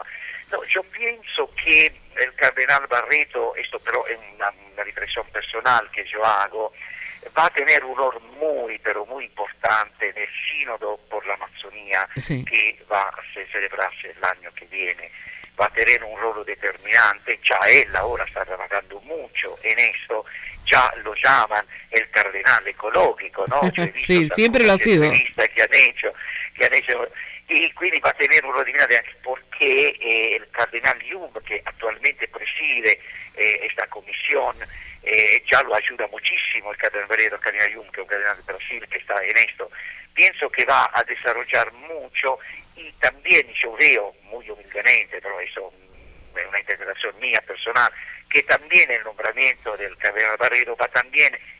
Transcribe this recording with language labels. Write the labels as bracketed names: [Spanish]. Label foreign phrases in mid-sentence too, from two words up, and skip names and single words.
[Spanish] No, yo pienso que el cardenal Barreto, esto pero es una riflessión personal que yo hago, va a tener un rol muy, pero muy importante en el sínodo por la Amazonía, sí, que va a celebrarse el año que viene. Va a tener un rol determinante, ya él ahora está trabajando mucho en esto, ya lo llaman el cardenal ecológico, ¿no? Sí, siempre lo ha sido. Que han hecho, y quindi va a tener un rol determinante [Italian] anche perché [Spanish] el cardenal Jung, que actualmente preside esta comisión, ya lo ayuda muchísimo el cardenal Barreto, el cardenal Jung, que es un cardenal de Brasil que está en esto. Pienso que va a desarrollar mucho, y también yo veo, muy humildemente, pero eso es una interpretación mía personal, que también el nombramiento del cardenal Barreto va también